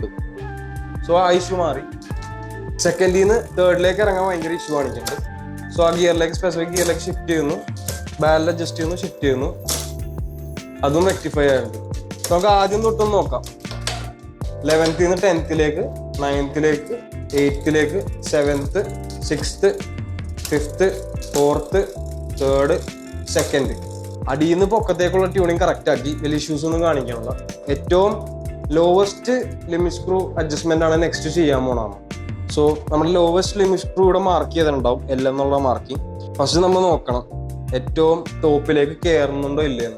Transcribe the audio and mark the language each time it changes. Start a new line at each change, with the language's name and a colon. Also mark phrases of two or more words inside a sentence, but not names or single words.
Malayalam: സോ ആ ഇഷ്യൂ മാറി. സെക്കൻഡിൽ നിന്ന് തേർഡിലേക്ക് ഇറങ്ങാൻ ഭയങ്കര ഇഷ്യൂ കാണിക്കുന്നുണ്ട്. സോ ആ ഗിയറിലേക്ക്
English: specific gearilekku
Malayalam: ഷിഫ്റ്റ് ചെയ്യുന്നു,
English: barrel adjust
Malayalam: ചെയ്യുന്നു, ഷിഫ്റ്റ് ചെയ്യുന്നു, അതും റെക്ടിഫൈ ആയിട്ടുണ്ട്. നമുക്ക് ആദ്യം തൊട്ടൊന്ന് നോക്കാം. 11th നിന്ന് 10th, 9th, 8th, 7th, 6th, 5th, 4th, 3rd, 2nd. അടിയിൽ നിന്ന് പൊക്കത്തേക്കുള്ള
English: tuning correct
Malayalam: ആക്കി, വലിയ ഇഷ്യൂസ് ഒന്നും കാണിക്കാനുള്ള. ഏറ്റവും
English: lowest limit screw adjustment
Malayalam: ആണ് നെക്സ്റ്റ് ചെയ്യാൻ പോണാണ്. സോ നമ്മുടെ
English: lowest limit screw
Malayalam: ഇവിടെ മാർക്ക് ചെയ്തിട്ടുണ്ടാവും, L എന്നുള്ള മാർക്കിങ്. ഫസ്റ്റ് നമ്മൾ നോക്കണം ഏറ്റവും ടോപ്പിലേക്ക് കയറുന്നുണ്ടോ ഇല്ലയെന്ന്.